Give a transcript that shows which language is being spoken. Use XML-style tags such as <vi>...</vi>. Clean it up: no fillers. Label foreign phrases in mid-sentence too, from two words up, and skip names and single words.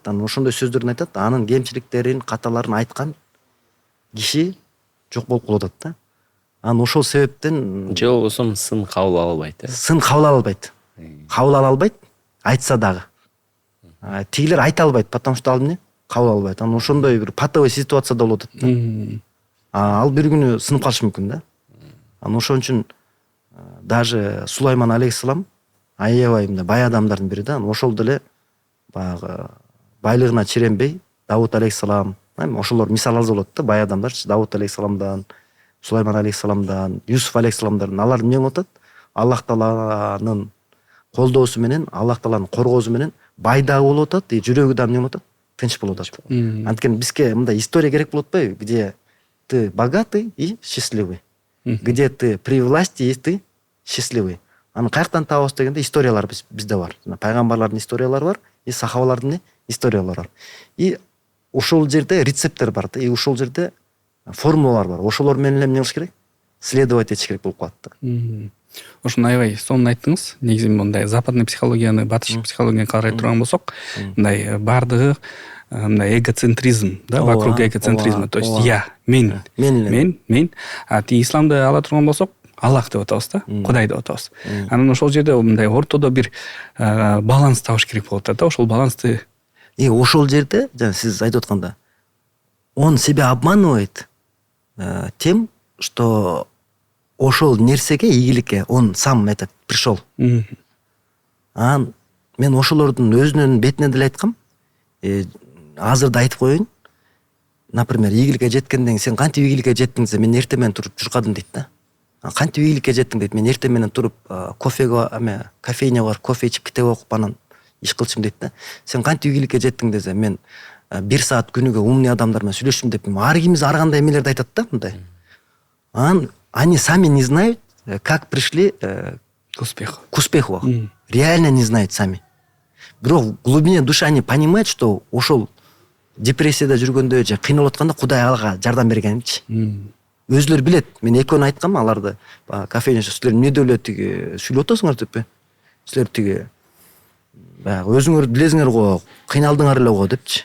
<ky>Анан ошондой сөздөрүн айтат. Анын кемчиликтерин, каталарын айткан киши жок болуп калып атат да. анан ошол себептен же болбосо сын кабыл ала албайт сын кабыл ала албайт. Кабыл ала албайт, айтса дагы. Тигилер айта албайт,</ky> <ru>потому что</ru> <ky>ал эмне кабыл ала албайт. Анан ошондой бир</ky> <ru>патовый ситуацияда</ru> <ky>болуп атат да. Ал бир күнү сынып калышы мүмкүн да. Анан ошон үчүн даже Сулайман алейхисалам аябай мындай бай адамдардын бири да. Ошол деле баягы байлыгына чиренбей Давуд алейхисалам, ошолор мисал алса болот да, бай адамдарчы. Давуд алейхисаламдан, Сулайман алейхисаламдан, Юсуф алейхисаламдан алар эмне кылып атат? Аллах тааланын колдоосу менен, Аллах тааланын коргоосу менен бай дагы болуп атат, жүрөгү дагы эмне болуп атат? Тынч болуп атат. Анткени бизге мындай история керек болуп атпайбы?</ky> <ru>Где ты богатый и счастливый. Где ты при власти и ты счастливый.</ru> <ky>Аны каяктан табабыз дегенде историялар бизде бар. Пайгамбарлардын историялары бар, и сахабалардын историялары бар. И ошол жерде рецепттер бар да, и ошол жерде формулалар бар. Ошолор менен эмне кылыш керек? Следовать этиш керек болуп калат да. Ошону аябай сонун айттыңыз. Негизи мындай</ky> <ru>западный психологияны,</ru> <ky>батыш психологияны карай турган болсок, мындай баардыгы мындай эгоцентризм, да,</ky> <ru>вокруг эгоцентризма. То есть я,</ru> <ky>мен. А тиги исламды ала турган болсок, Аллах деп атабыз да, Кудай деп атабыз. Анан ошол жерде мындай ортодо бир баланс табыш керек болуп атат да. Ошол балансты ошол жерде жана сиз айтып атканда</ky> <ru>он себя обманывает тем, что</ru> <ky>ошол нерсеге, ийгиликке</ky> <ru>он сам этот пришел.</ru> <ky>Анан мен ошолордун өзүнүн бетине деле айткам. Азыр да айтып коеюн. Например, ийгиликке жеткенден кийин сен кантип ийгиликке жеттиң десе, мен эртең менен туруп журкадым дейт да. Кантип ийгиликке жеттиң дейт, мен эртең менен туруп кофейняга барып кофе ичип китеп окуп анан иш кылчумун дейт да. Сен кантип ийгиликке жеттиң десе, мен 1 саат күнүгө умный адамдар менен сүйлөшүм деп, ар кимиз ар кандай эмелерди айтат да мындай.</ky> <ru>Анан они сами не знают, как пришли к успеху. К успеху. Реально не знают сами. Бирок в глубине души они понимают, что</ru> <ky>ошол депрессияда жүргөндө же кыйналып атканда Кудай алга жардам бергенинчи. Өзүлөр билет. Мен экөөнү айткам аларды. Кафене силер эмне эле тиги сүйлөп атасыңар деппи? Силер тиги баягы өзүңөр билесиңер го, кыйналдыңар эле го депчи.</ky>